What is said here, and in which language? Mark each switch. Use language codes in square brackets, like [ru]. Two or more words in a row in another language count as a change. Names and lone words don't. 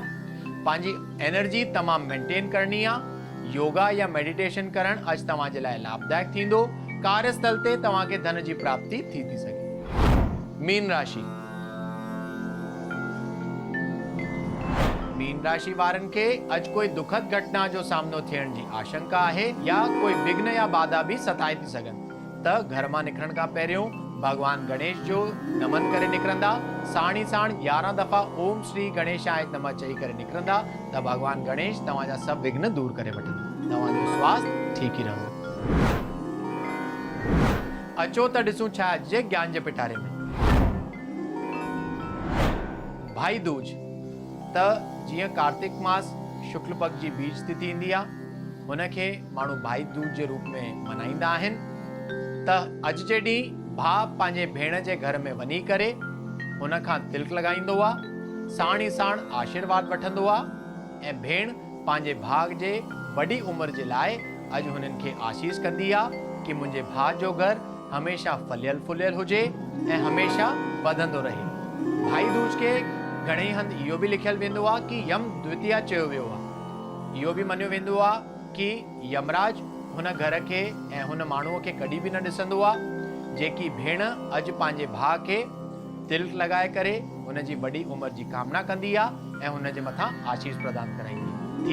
[sd] पंहिंजी एनर्जी तमामु मेंटेन करणी आहे। योगा या मेडिटेशन करण अॼु तव्हांजे लाइ लाभदायक थींदो। कार्यस्थल ते तव्हांखे धन जी प्राप्ति थी सघे। मीन राशि। मीन राशि वारनि खे अॼु कोई दुखद घटना जो सामनो थियण जी आशंका आहे, या कोई विघ्न या बाधा भी सताए थी सघनि, त घर मां निकिरण खां पहिरियों भगवान गणेश जो नमन करे निकिरंदा। साणी साण 11 दफ़ा [sa] ओम श्री गणेशाय नमः [sd] चई करे निकिरंदा, त भगवान गणेश तव्हांजा सभु विघ्न दूर करे वठंदा। तव्हांजो स्वास्थ्य ठीक ही रहंदो। अचो त ॾिसूं छा अॼु जे ज्ञान जे पिटारे में। भाई दूज। त जीअं कार्तिक मास शुक्ल पक्ष जी बीज तिथि ईंदी आहे, हुनखे माण्हू भाई दूज जे रूप में मनाईंदा आहिनि। त अॼु जे ॾींहुं भाउ पंहिंजे भेण जे घर में वञी करे हुन खां तिलक लॻाईंदो आहे, साण ई साण आशीर्वाद वठंदो आहे ऐं भेण पंहिंजे भाउ जे वॾी उमिरि जे लाइ अॼु हुननि खे आशीष कंदी आहे कि मुंहिंजे भाउ जो घर हमेशा फलियल फुलियल हुजे ऐं हमेशा वधंदो रहे। भाई दूज के घणेई हंधि इहो बि लिखियलु वेंदो आहे कि यम द्वितीया चयो वियो आहे। इहो बि मञियो वेंदो आहे कि यमराज हुन घर खे ऐं हुन माण्हूअ खे कॾहिं बि न ॾिसंदो आहे जेकी भेण अॼु पंहिंजे भाउ खे तिलक लॻाए करे हुन जी वॾी उमिरि जी कामना कंदी आहे ऐं हुन जे मथां आशीष प्रदान कराईंदी।